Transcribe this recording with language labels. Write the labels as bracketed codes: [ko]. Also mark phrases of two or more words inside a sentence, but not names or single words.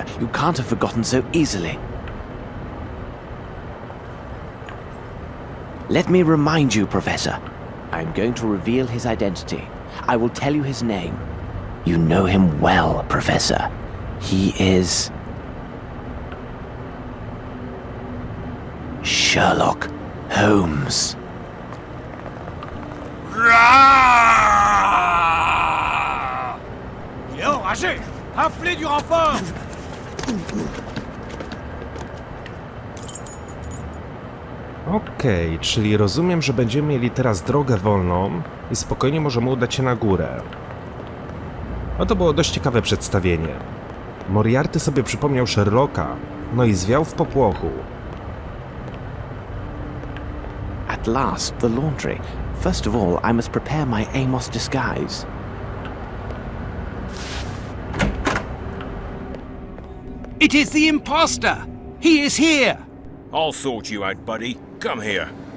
[en] You can't have forgotten so easily. Let me remind you, Professor. I'm going to reveal his identity. I will tell you his name. You know him well, Professor. He is... Sherlock Holmes. [fr] Il est enragé! Appelez du renfort! [pl] Okej, czyli rozumiem, że będziemy mieli teraz drogę wolną i spokojnie możemy udać się na górę. No to było dość ciekawe przedstawienie. Moriarty sobie przypomniał Sherlocka, no i zwiał w popłochu. [en] At last, the laundry. First of all, I must prepare my Amos disguise. It is the imposter! He is here! I'll sort you out, buddy. Come here.